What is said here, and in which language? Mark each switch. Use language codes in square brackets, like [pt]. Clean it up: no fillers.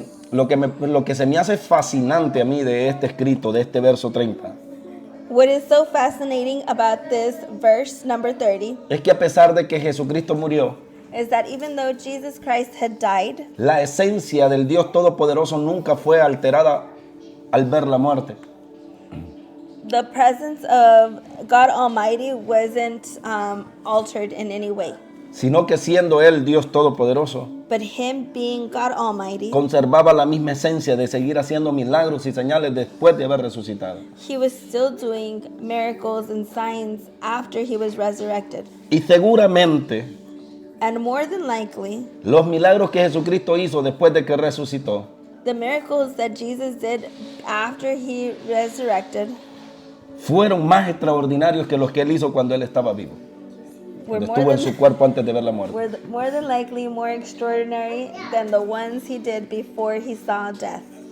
[es] Lo que se me hace fascinante a mí de este escrito, de este verso 30, [en] What is so fascinating about this verse number 30 [es] es que a pesar de que Jesucristo murió, [en] is that even though Jesus Christ had died, [es] la esencia del Dios Todopoderoso nunca fue alterada al ver la muerte. [en] the presence of God Almighty wasn't altered in any way. [es] Sino que siendo Él Dios Todopoderoso, [en] But him being God Almighty, [es] conservaba la misma esencia de seguir haciendo milagros y señales después de haber resucitado. [en] he was still doing miracles and signs after he was resurrected. [es] Y seguramente [en] And more than likely, [es] los milagros que Jesucristo hizo después de que resucitó [en] the miracles that Jesus did after he resurrected [es] fueron más extraordinarios que los que Él hizo cuando Él estaba vivo, [en] were [es] cuando estuvo en su cuerpo antes de ver la muerte. [en] were more than likely more extraordinary than the ones he did before he saw death.